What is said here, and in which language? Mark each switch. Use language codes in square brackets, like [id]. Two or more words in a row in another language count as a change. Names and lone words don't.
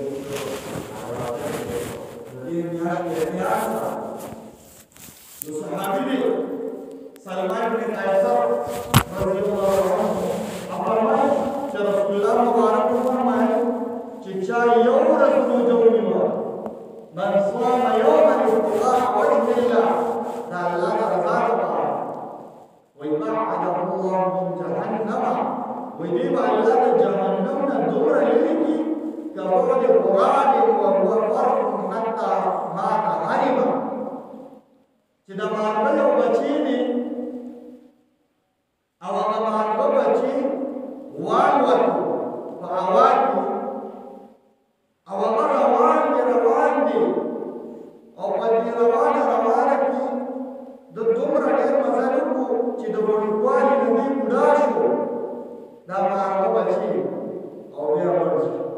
[ps] میاشت ده یو صحابي دی سلمان بن قیصر [ar] رضی الله عنه [ps] فرمایي چې رسول الله مبارک فرمایي چې چا یو ورځ روژه ونیوه [ar] من صام یوما ابتغاء وجه الله [ps] دا الله د رضا لپاره وایي [ar] بعده الله من جهنم [ps] وایي دې به الله د جهنم نه دومره لرې کړي [ar] كبعد غراب وهو فرق حتى مات هربا [ps] چې د مارغه یو بچی دی او هغه مارغه بچی والوتو په هوا کې او هغه روان دی او په دې روانه کې د دومره ډېر مزل وکړو چې د وړوکوالي نه دی بوډا شو دا مارغه بچی او بیا مړ شو